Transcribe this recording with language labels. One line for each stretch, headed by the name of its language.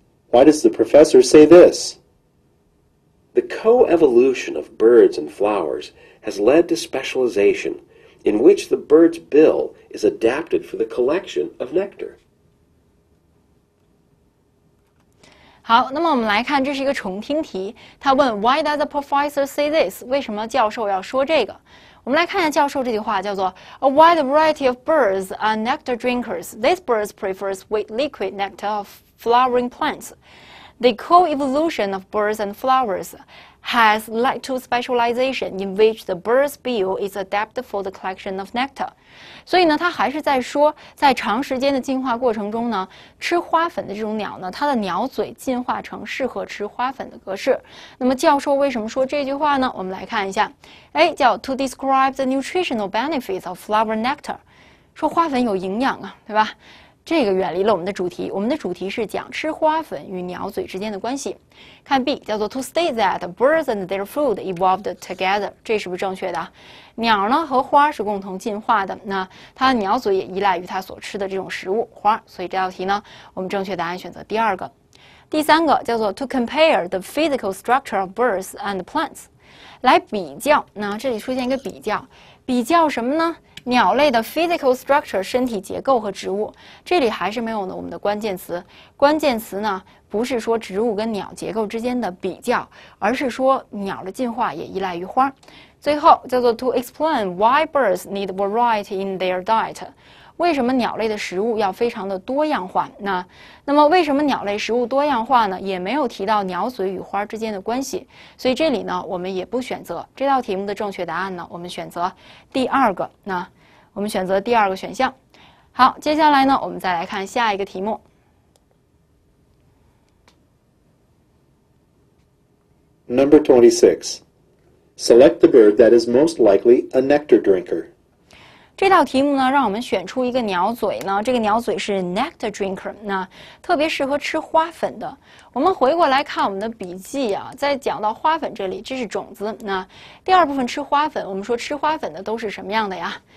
English: Why does the professor say this? The coevolution of birds and flowers has led to specialization, in which the bird's bill is adapted for the collection of nectar.
Chinese: 好，那么我们来看，这是一个重听题。他问
English: Why does the professor say this？
Chinese: 为什么教授要说这个？我们来看一下教授这句话，叫做
English: A wide variety of birds are nectar drinkers. These birds prefer sweet liquid nectar of flowering plants. The co-evolution of birds and flowers has led to specialization in which the bird's bill is adapted for the collection of nectar.
Chinese: 所以呢，它还是在说，在长时间的进化过程中呢，吃花粉的这种鸟呢，它的鸟嘴进化成适合吃花粉的格式。那么教授为什么说这句话呢？我们来看一下，叫
English: To describe the nutritional benefits of flower nectar，
Chinese: 说花粉有营养啊，对吧？这个远离了我们的主题，我们的主题是讲吃花粉与鸟嘴之间的关系。看 B， 叫做
English: To state that birds and their food evolved together，
Chinese: 这是不是正确的？鸟呢和花是共同进化的，那它的鸟嘴也依赖于它所吃的这种食物花，所以这道题呢，我们正确答案选择第2个。第3个叫做
English: To compare the physical structure of birds and plants，
Chinese: 来比较。那这里出现一个比较，比较什么呢？鸟类的
English: physical structure
Chinese: 身体结构和植物，这里还是没有我们的关键词。关键词呢，不是说植物跟鸟结构之间的比较，而是说鸟的进化也依赖于花。最后叫做
English: To explain why birds need variety in their diet。
Chinese: 为什么鸟类的食物要非常的多样化？那么为什么鸟类食物多样化呢？也没有提到鸟嘴与花之间的关系，所以这里呢，我们也不选择这道题目的正确答案呢，我们选择第2个。那我们选择第2个选项。好，接下来呢，我们再来看下一个题目。
English: Number 26. Select the bird that is most likely a nectar drinker.
Chinese: 这道题目呢，让我们选出一个鸟嘴呢，这个鸟嘴是
English: nectar drinker，
Chinese: 那特别适合吃花粉的。我们回过来看我们的笔记啊，在讲到花粉这里，这是种子。那第2部分吃花粉，我们说吃花粉的都是什么样的呀？